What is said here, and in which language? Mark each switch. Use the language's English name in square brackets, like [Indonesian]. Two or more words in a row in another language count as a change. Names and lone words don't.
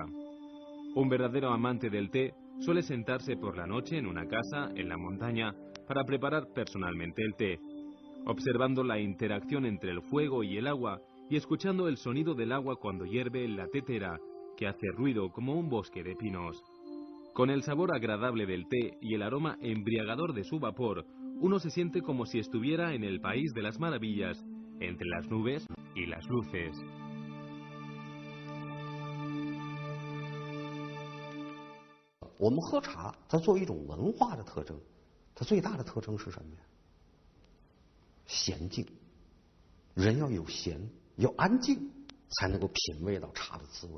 [Spanish] Un verdadero amante del té suele sentarse por la noche en una casa en la montaña para preparar personalmente el té, observando la interacción entre el fuego y el agua y escuchando el sonido del agua cuando hierve en la tetera, que hace ruido como un bosque de pinos. Con el sabor agradable del té y el aroma embriagador de su vapor, uno se siente como si estuviera en el país de las maravillas, entre las nubes y las luces. [Chinese] 我们喝茶，它作为一种文化的特征，它最大的特征是什么呀？娴静。人要有闲，要安静，才能够品味到茶的滋味。